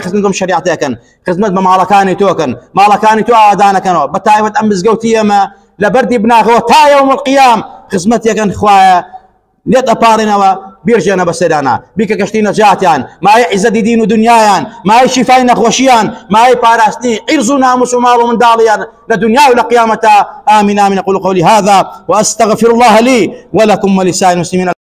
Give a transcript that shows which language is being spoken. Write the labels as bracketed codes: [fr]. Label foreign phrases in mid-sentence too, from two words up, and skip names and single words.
[ckb] خزمەتم شریعەتەکەن خزمەت بە ماڵەکانی تۆکەن ماڵەکانی تۆ ئاوادانەکەنەوە بە تایبەت ئەم مزگەوتی ئێمە لە بەردی بناغەوە تا [ar] یەوم القیام [ckb] خزمەتێکن خوایە لێت ئەپاڕێنەوە بیرژێنە بەسەرانە بیکە کەشتی نەجاتیان مای عیزەتی دین و دنیایان مای شیفای نەخۆشیان مای پاراستنی عیرز و ناموس و ماڵ و منداڵیان لە دنیا و لە قیامەتە [ar] آمین آمین أقول قولي هذا وأستغفر الله لي ولكم ولسائر المسلمين